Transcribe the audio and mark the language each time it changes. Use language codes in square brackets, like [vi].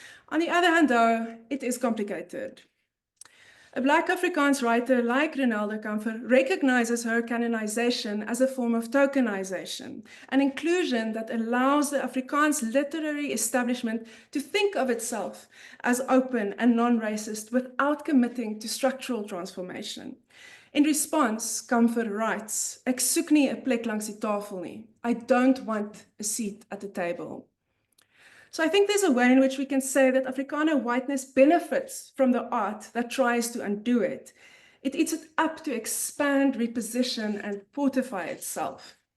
[en] On the other hand, though, it is complicated. A Black Afrikaans writer like Ronaldo Kamfer recognizes her canonization as a form of tokenization, an inclusion that allows the Afrikaans literary establishment to think of itself as open and non-racist without committing to structural transformation. [af] In response, Kamfer writes, "Ek soek nie 'n plek langs die tafel nie. [en] I don't want a seat at the table." So I think there's a way in which we can say that Afrikaner whiteness benefits from the art that tries to undo it. It eats it up to expand, reposition, and fortify itself.